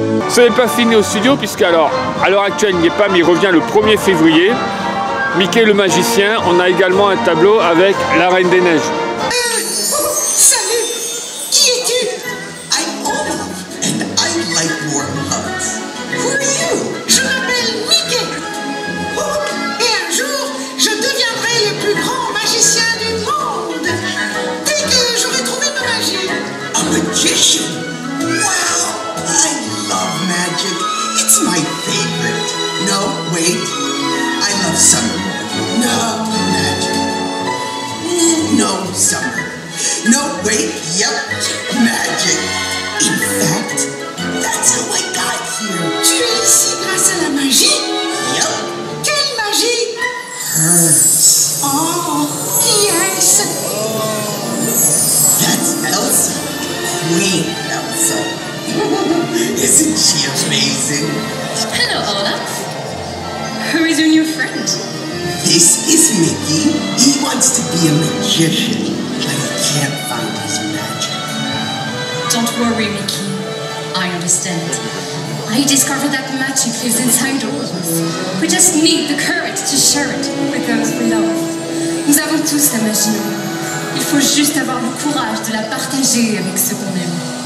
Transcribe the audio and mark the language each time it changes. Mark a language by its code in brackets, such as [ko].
[fr] Ce n'est pas fini au studio, puisque alors, à l'heure actuelle, il n'y est pas, mais il revient le 1er février. Mickey le magicien. On a également un tableau avec la Reine des Neiges. Salut! Qui es-tu? [en] I'm Olaf, and I like more hugs. Who are you? [fr] Je m'appelle Mickey. Oh, et un jour, je deviendrai le plus grand magicien du monde. Dès que j'aurai trouvé ma magie. [en] A magician? Wow! I love magic. It's my favorite. No, wait. I love summer more. No, magic. No, summer. No, wait, yep, magic. In fact, that's how I got here. [fr] Tu es ici grâce à la magie? [en] Yep. [fr] Quelle magie? [en] Hers. [fr] Oh, qui est-ce? [en] That's Elsa. Queen Elsa. Isn't she amazing? Hello, Olaf. Who is your new friend? This is Mickey. He wants to be a magician, but he can't find his magic. Don't worry, Mickey. I understand. I discovered that magic lives inside all of us. We just need the courage to share it with those we love. [fr] Nous avons tous la magie en nous. Il faut juste avoir le courage de la partager avec ceux qu'on aime.